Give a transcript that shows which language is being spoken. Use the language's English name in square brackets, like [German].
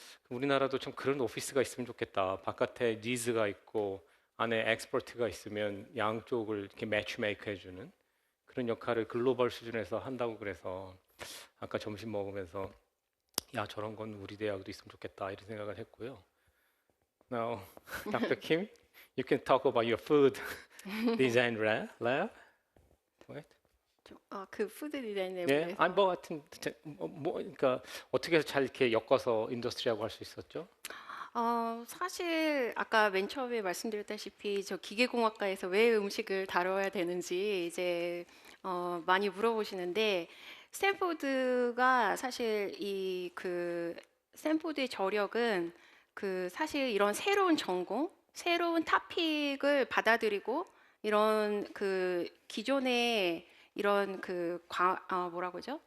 [Korean] 우리나라도 좀 그런 오피스가 있으면 좋겠다. 바깥에 니즈가 있고 안에 엑스퍼트가 있으면 양쪽을 이렇게 매치메이크 해주는 그런 역할을 글로벌 수준에서 한다고 그래서 아까 점심 먹으면서 야 저런 건 우리 대학도 있으면 좋겠다 이런 생각을 했고요. [English] Now, Dr. Kim, you can talk about your food design lab. Right? [Korean] 그 푸드 디자인에 예, 대해서 아니 뭐 하여튼 그러니까 어떻게 해서 잘 이렇게 엮어서 인더스트리하고 할 수 있었죠? 사실 아까 맨 처음에 말씀드렸다시피 저 기계공학과에서 왜 음식을 다뤄야 되는지 이제 많이 물어보시는데 스탠포드가 사실 이 그 스탠포드의 저력은 그 사실 이런 새로운 전공, 새로운 토픽을 받아들이고 이런 그 기존의 이런 뭐라고 하죠?